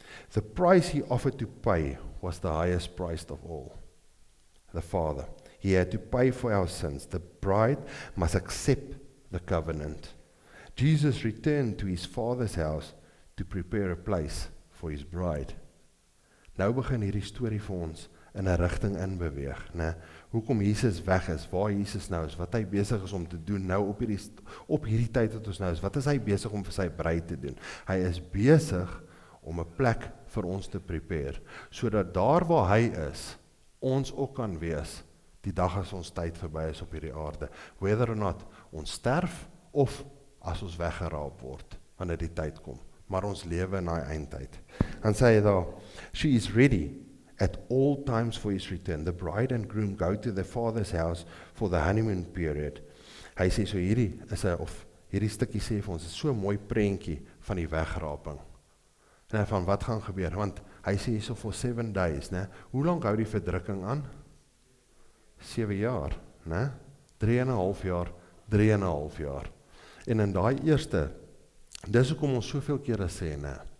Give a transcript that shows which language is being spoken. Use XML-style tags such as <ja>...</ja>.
<en>The price he offered to pay was the highest price of all, the Father. He had to pay for our sins. The bride must accept the covenant. Jesus returned to his Father's house to prepare a place for his bride.</en> <af>Nou begin hierdie storie vir ons in 'n rigting inbeweeg, né? Hoekom Jesus weg is, waar Jesus nou is, wat hy besig is om te doen nou op hierdie tyd wat ons nou is, wat is hy besig om vir sy bruid te doen? Hy is besig om 'n plek vir ons te prepare, sodat daar waar hy is, ons ook kan wees, die dag as ons tyd verby is op hierdie aarde,</af> <en>whether or not</en> <af>ons sterf, of as ons weggeraap word, wanneer die tyd kom, maar ons lewe in daai eindtyd. Dan sê hy daar,</af> <en>she is ready at all times for his return. The bride and groom go to their father's house for the honeymoon period.</en> <af>Hy sê so hierdie stukkie sê vir ons, is so 'n mooi prentjie van die wegraping. En van wat gaan gebeur, want hy sê hierso</af> <en>for 7 days,</en> <af>né? Hoe lank hou die verdrukking aan? 7 jaar, né? 3,5 jaar, 3,5 jaar. En in daai eerste, dis hoekom ons soveel kere sê, né?</af>